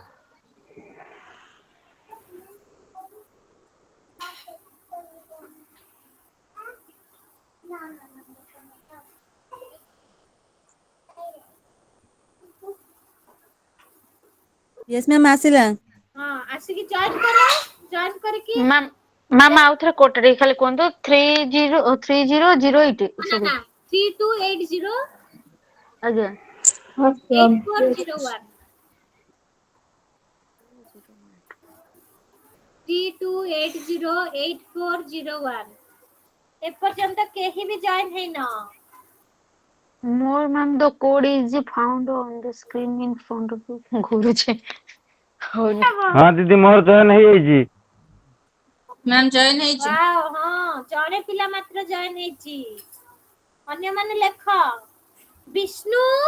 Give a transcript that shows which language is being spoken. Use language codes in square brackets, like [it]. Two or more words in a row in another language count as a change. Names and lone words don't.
[en] Yes ma'am [or] आसिला। ହଁ ଆସିକି ଜଏନ୍ କର, ଜଏନ୍ କରିକି ମ୍ୟାମ ଆଉ ଥରେ କୋଟା ଟିକେ ଖାଲି କୁହନ୍ତୁ। 3008 ନା 3280 ଆଜ୍ଞା। 8401 32808401। ଏପର୍ଯ୍ୟନ୍ତ କେହି ବି ଜଏନ୍ ହେଇନ? [en] More ma'am, the code is found on the screen in front of you. [or] ଘୁରୁଛି ହଉନି। ହଁ ଦିଦି ମୋର ଜଏନ୍ ହେଇଯାଇଛି। [en] Ma'am join [or] ହେଇଛି। ୱାଓ, ହଁ ଜଣେ ପିଲା ମାତ୍ର ଜଏନ୍ ହେଇଛି। ଅନ୍ୟମାନେ ଲେଖ। ବିଷ୍ଣୁ,